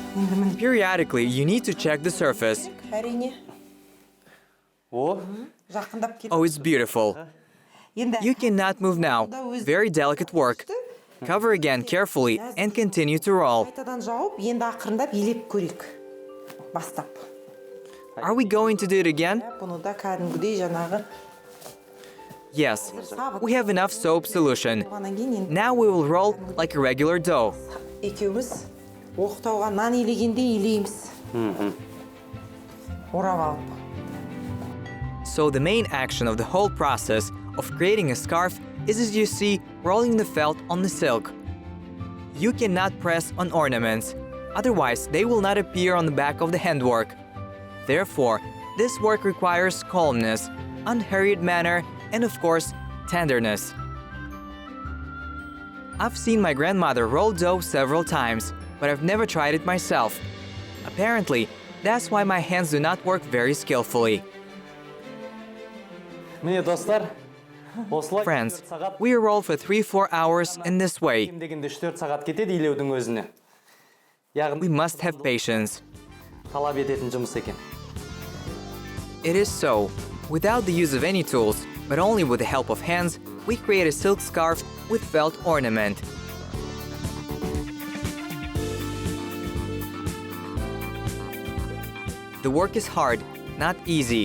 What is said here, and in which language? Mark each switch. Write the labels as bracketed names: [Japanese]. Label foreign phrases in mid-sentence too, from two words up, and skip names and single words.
[English] Periodically, you need to check the surface. [Kazakh] Әрине. О, Жақындап кел. [English] Oh, it's beautiful. [Kazakh] Енді [English] You cannot move now. Very delicate work. Cover again carefully and continue to roll. [Kazakh] қайтадан жауып, енді ақырындап елеп көрейік. Бастап. [English] Are we going to do it again? [Kazakh] Бұны да кәдімгідей жаңағы [English] Yes. We have enough soap solution. [Kazakh] болғаннан кейін енді [English] Now we will roll like a regular dough. [Kazakh] екеуміз оқтауға нан илегендей илейміз. Орап алып. [English] So the main action of the whole process of creating a scarf is, as you see, rolling the felt on the silk. You cannot press on ornaments, otherwise they will not appear on the back of the handwork. Therefore, this work requires calmness, unhurried manner, and of course, tenderness. I've seen my grandmother roll dough several times, but I've never tried it myself. Apparently, that's why my hands do not work very skillfully. [Kazakh] міне достар, осылай [English] Friends, we roll for 3-4 hours in this way. [Kazakh] кем дегенде 3-4 сағат кетеді илеудің өзіне. Яғни [English] We must have patience. [Kazakh] талап ететін жұмыс екен. [English] It is so. Without the use of any tools, but only with the help of hands, we create a silk scarf with felt ornament. The work is hard, not easy.